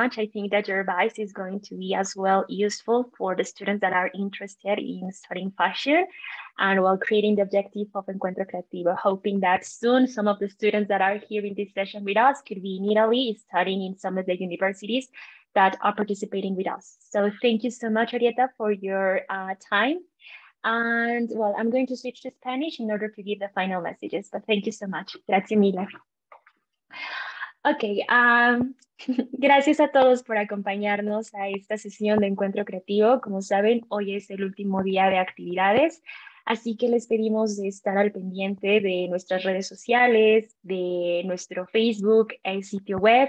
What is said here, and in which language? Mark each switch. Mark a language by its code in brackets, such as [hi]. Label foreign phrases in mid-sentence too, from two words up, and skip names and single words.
[en] I think that your advice is going to be as well useful for the students that are interested in studying fashion and while creating the objective of Encuentro Creativo, hoping that soon some of the students that are here in this session with us could be in Italy studying in some of the universities that are participating with us. So thank you so much, Orietta, for your time. And well, I'm going to switch to Spanish in order to give the final messages, but thank you so much. [it] Grazie mille. [es] Ok, gracias a todos por acompañarnos a esta sesión de Encuentro Creativo. Como saben, hoy es el último día de actividades, así que les pedimos de estar al pendiente de nuestras redes sociales, de nuestro Facebook, el sitio web.